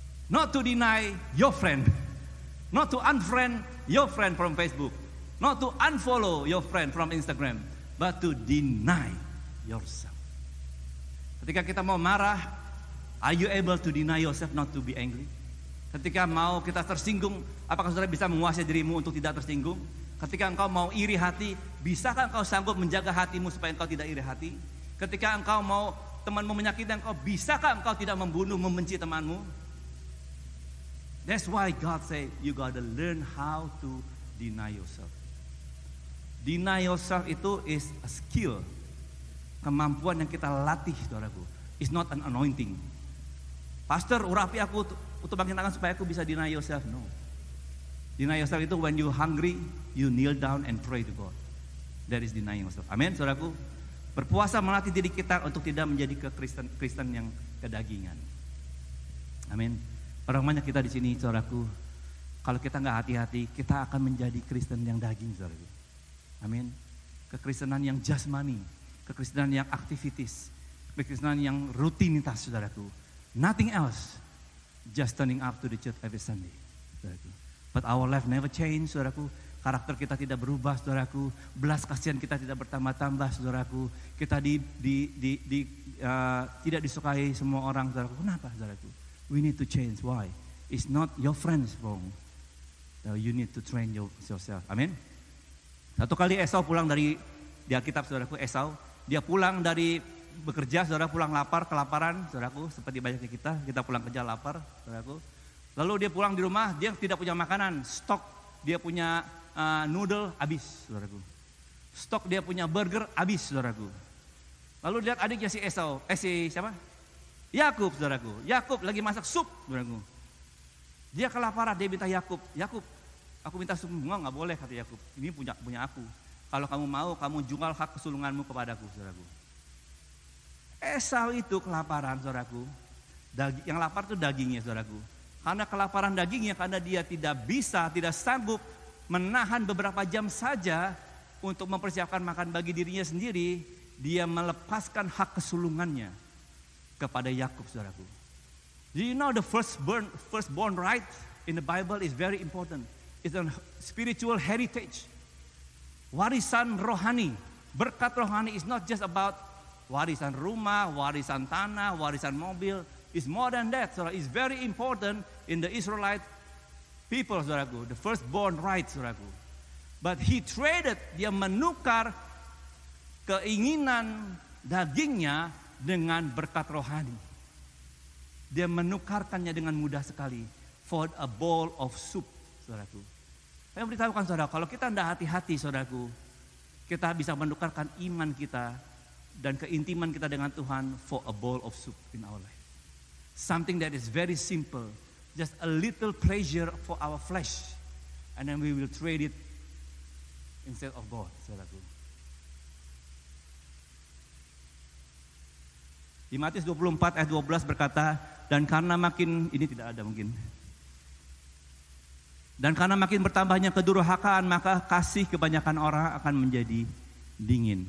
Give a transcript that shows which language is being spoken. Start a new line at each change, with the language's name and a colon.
English: Not to deny your friend. Not to unfriend your friend from Facebook. Not to unfollow your friend from Instagram. But to deny yourself.
Indonesian: Ketika kita mau marah,
English: are you able to deny yourself not to be angry?
Indonesian: Ketika mau kita tersinggung, apakah saudara bisa menguasai dirimu untuk tidak tersinggung? Ketika engkau mau iri hati, bisakah engkau sanggup menjaga hatimu supaya engkau tidak iri hati? Ketika engkau mau temanmu menyakiti engkau, bisakah engkau tidak membunuh, membenci temanmu?
English: That's why God say you gotta learn how to deny yourself. Deny yourself
Indonesian: itu
English: is a skill,
Indonesian: kemampuan yang kita latih, saudaraku.
English: It's not an anointing.
Indonesian: Pastor, urapi aku untuk bangkit tangan supaya aku bisa
English: deny yourself. No. Deny yourself itu when you hungry, you kneel down and pray to God. That is denying yourself.
Indonesian: Amin, saudaraku. Berpuasa melatih diri kita untuk tidak menjadi Kristen yang kedagingan. Amin. Orang banyak kita di sini, saudaraku. Kalau kita nggak hati-hati, kita akan menjadi Kristen yang daging, saudaraku. Amin. Kekristenan yang jasmani, kekristenan yang aktivitis, kekristenan yang rutinitas, saudaraku.
English: Nothing else, just turning up to the church every Sunday, saudaraku. But our life never change, saudaraku.
Indonesian: Karakter kita tidak berubah, saudaraku. Belas kasihan kita tidak bertambah-tambah, saudaraku. Kita tidak disukai semua orang, saudaraku. Kenapa, saudaraku?
English: We need to change. Why? It's not your friends wrong. So you need to train yourself.
Indonesian: Amin. Satu kali Esau pulang di Alkitab, saudaraku. Esau, dia pulang dari bekerja, saudara, pulang lapar, kelaparan, saudaraku. Seperti banyaknya kita pulang kerja lapar, saudaraku. Lalu dia pulang di rumah, dia tidak punya makanan, stok dia punya noodle habis, saudaraku. Stok dia punya burger habis, saudaraku. Lalu lihat adiknya si Esau, siapa? Yakub, saudaraku. Yakub lagi masak sup, saudaraku. Dia kelaparan, dia minta Yakub, aku minta sup. Nggak boleh, kata Yakub. Ini punya aku. Kalau kamu mau, kamu jual hak kesulunganmu kepadaku, saudaraku. Esau itu kelaparan, saudaraku. Yang lapar itu dagingnya, saudaraku. Karena kelaparan dagingnya, karena dia tidak sanggup menahan beberapa jam saja untuk mempersiapkan makan bagi dirinya sendiri, dia melepaskan hak kesulungannya kepada Yakub, saudaraku.
English: Do you know the firstborn right in the Bible is very important. It's a spiritual heritage.
Indonesian: Warisan rohani, berkat rohani
English: is not just about
Indonesian: warisan rumah, warisan tanah, warisan mobil,
English: It's more than that, saudara. It's very important in the Israelite people, saudaraku. The firstborn right,
Indonesian: saudaraku.
English: But he traded,
Indonesian: dia menukar keinginan dagingnya dengan berkat rohani. Dia menukarkannya dengan mudah sekali.
English: For a bowl of soup,
Indonesian: saudaraku. Saya beritahukan saudara, kalau kita tidak hati-hati, saudaraku, kita bisa menukarkan iman kita dan keintiman kita dengan Tuhan
English: for a bowl of soup in our life. Something that is very simple, just a little pleasure for our flesh, and then we will trade it instead of God, saudaraku.
Indonesian: Di Matius 24 ayat 12 berkata, dan karena makin, ini tidak ada mungkin. Dan karena makin bertambahnya kedurhakaan, maka kasih kebanyakan orang akan menjadi dingin.